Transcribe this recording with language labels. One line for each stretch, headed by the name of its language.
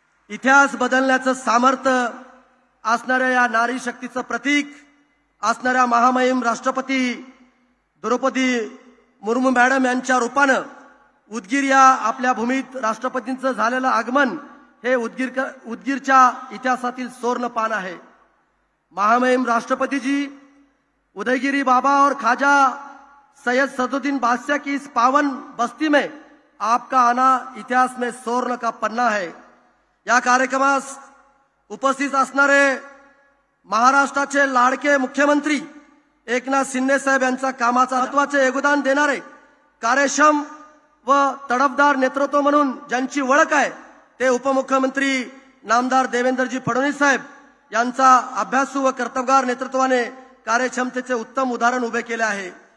Marathi: इतिहास बदलण्याचं सामर्थ्य असणाऱ्या या नारी शक्तीचं प्रतीक असणाऱ्या महामहिम राष्ट्रपती द्रौपदी मुर्मू मॅडम यांच्या रूपानं उदगीर या आपल्या भूमीत राष्ट्रपतींचं झालेलं आगमन हे उदगीरच्या इतिहासातील सुवर्ण पान आहे.
Hindi: महामहिम राष्ट्रपति जी उदयगिरी बाबा और ख्वाजा सैयद सदरुद्दीन बादशाह की इस पावन बस्ती में आपका आना इतिहास में स्वर्ण का पन्ना है.
Marathi: या कार्यक्रमास उपस्थित असणारे महाराष्ट्राचे लाडके मुख्यमंत्री एकनाथ शिंदे साहेब यांचा कामाचा महत्त्वाचे योगदान देणारे, कार्यक्षम व तडफदार नेतृत्व म्हणून ज्यांची ओळख आहे ते उपमुख्यमंत्री नामदार देवेंद्रजी फडणवीस साहेब यांचा अभ्यासू व कर्तबगार नेतृत्वाने कार्यक्षमतेचे उत्तम उदाहरण उभे केले आहे.